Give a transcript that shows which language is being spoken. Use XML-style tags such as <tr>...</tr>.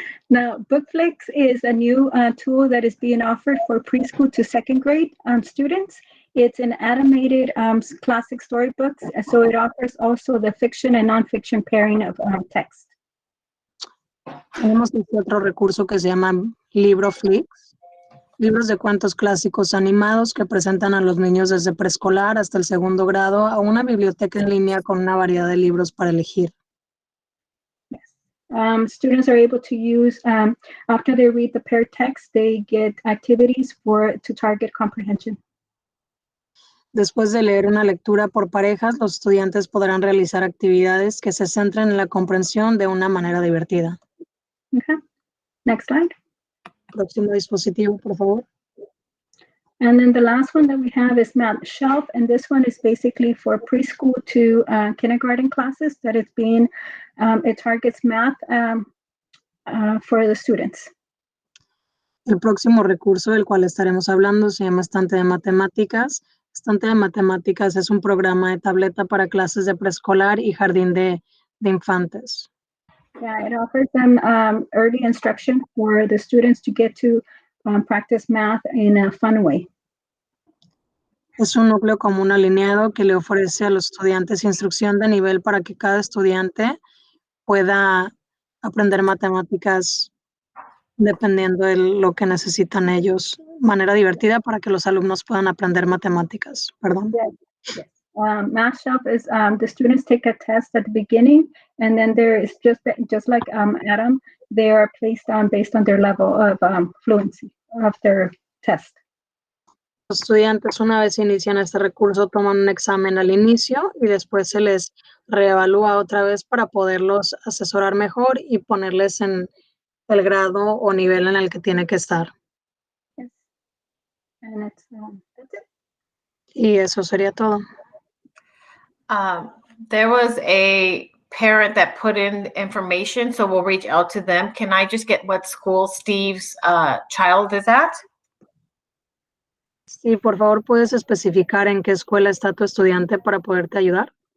<en>Now, Bookflix is a new tool that is being offered for preschool to 2nd grade students. It's an animated classic storybooks, so it offers also the fiction and nonfiction pairing of text.</en> <es>Tenemos este otro recurso que se llama LibroFlix. Libros de cuentos clásicos animados que presentan a los niños desde preescolar hasta el 2º grado a una biblioteca en línea con una variedad de libros para elegir.</es> <en>Yes. Students are able to use, after they read the paired text, they get activities to target comprehension.</en> <es>Después de leer una lectura por parejas, los estudiantes podrán realizar actividades que se centren en la comprensión de una manera divertida.</es> <en>Okay. Next slide.</en> <es>Próximo dispositivo, por favor.</es> <en>And then the last one that we have is Math Shelf, and this one is basically for preschool to kindergarten classes that it's being, it targets math for the students.</en> <es>El próximo recurso del cual estaremos hablando se llama Estante de Matemáticas. Estante de Matemáticas es un programa de tableta para clases de preescolar y jardín de infantes.</es> <en>Yeah, it offers them early instruction for the students to get to practice math in a fun way.</en> <es>Es un núcleo común alineado que le ofrece a los estudiantes instrucción de nivel para que cada estudiante pueda aprender matemáticas dependiendo de lo que necesitan ellos. Manera divertida para que los alumnos puedan aprender matemáticas. Perdón.</es> <en>Yes. Math Shelf is the students take a test at the beginning, and then there is just like Adam, they are placed on based on their level of fluency of their test.</en> <es>Los estudiantes, una vez inician este recurso, toman un examen al inicio y después se les reevalúa otra vez para poderlos asesorar mejor y ponerles en el grado o nivel en el que tiene que estar.</es> <en>Yes. And it's that's it.</en> <es>Y eso sería todo.</es> <en>There was a parent that put in information, so we'll reach out to them. Can I just get what school Steve's child is at?</en> <es>Sí, por favor, ¿puedes especificar en qué escuela está tu estudiante para poderte ayudar?</es>